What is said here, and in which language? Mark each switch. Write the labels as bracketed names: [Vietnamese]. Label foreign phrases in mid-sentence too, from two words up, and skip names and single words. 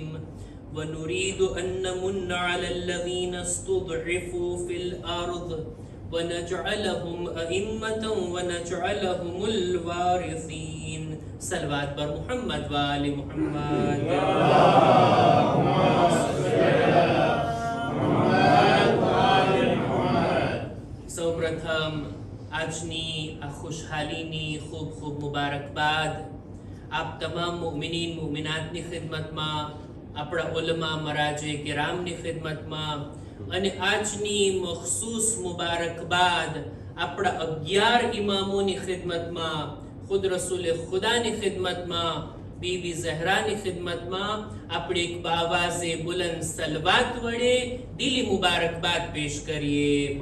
[Arabic] ونريد أن نمن على الذين استضعفوا في الأرض ونجعلهم أئمة ونجعلهم الوارثين. صلوات پر محمد وآل محمد. اللهم صل على محمد وآل محمد. [Gujarati] સૌ પ્રથમ આજની આ ખુશહાલીની ખૂબ ખૂબ મુબારકબાદ આપ તમામ મુમિનીન મુમિનાતની ખિદમતમાં, આપણા ઉલમા મરાજે કિરામની ખિદમતમાં, અને આજની મખસૂસ મુબારકબાદ આપણા 11 ઇમામોની ખિદમતમાં, ખુદ રસૂલ ખુદાની ખિદમતમાં, બીબી ઝહરાની ખિદમતમાં આપણે એક બાવાઝે બુલંદ સલવાત વડે દિલી મુબારકબાદ પેશ કરીએ.